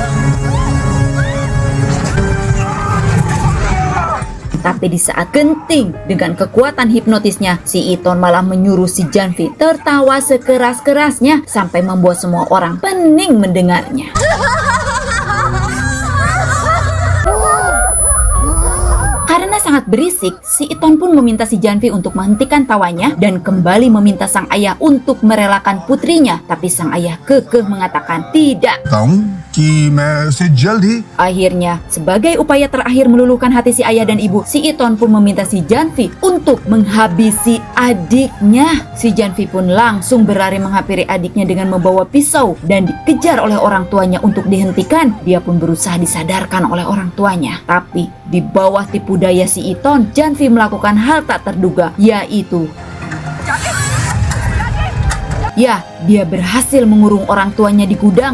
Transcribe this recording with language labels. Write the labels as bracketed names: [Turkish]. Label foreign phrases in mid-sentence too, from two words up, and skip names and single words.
[Indonesian] Tapi di saat genting dengan kekuatan hipnotisnya, si Iton malah menyuruh si Janvi tertawa sekeras-kerasnya sampai membuat semua orang pening mendengarnya. Karena sangat berisik, si Iton pun meminta si Janvi untuk menghentikan tawanya dan kembali meminta sang ayah untuk merelakan putrinya. Tapi sang ayah kekeh mengatakan tidak. [Hindi] Tahu कि मैं उसे जल्द ही [Indonesian] Akhirnya, sebagai upaya terakhir meluluhkan hati si ayah dan ibu, si Iton pun meminta si Janvi untuk menghabisi adiknya. Si Janvi pun langsung berlari menghampiri adiknya dengan membawa pisau dan dikejar oleh orang tuanya untuk dihentikan. Dia pun berusaha disadarkan oleh orang tuanya. Tapi di bawah tipu daya si Iton, Janvi melakukan hal tak terduga, yaitu dia berhasil mengurung orang tuanya di gudang.